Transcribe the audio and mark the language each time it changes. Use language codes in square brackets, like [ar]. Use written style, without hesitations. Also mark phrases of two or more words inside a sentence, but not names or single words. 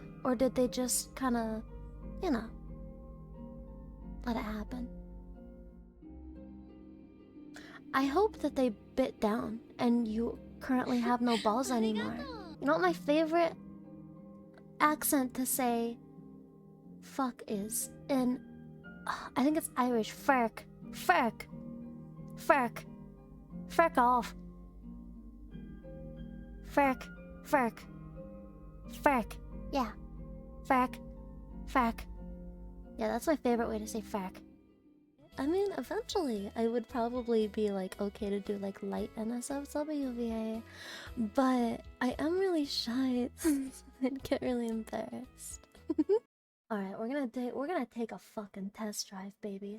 [en] Or did they just kinda, you know, let it happen? I hope that they bit down and you currently have no balls anymore. You know what my favorite accent to say fuck is? In, I think it's Irish. Ferk. Ferk. Ferk. Ferk off. Ferk. Ferk. Ferk. Yeah. Ferk. Ferk. Yeah, that's my favorite way to say ferk. I mean, eventually, I would probably be like okay to do like light NSFWVA, but I am really shy. I'd get really embarrassed. Alright, we're gonna take a fucking test drive, baby.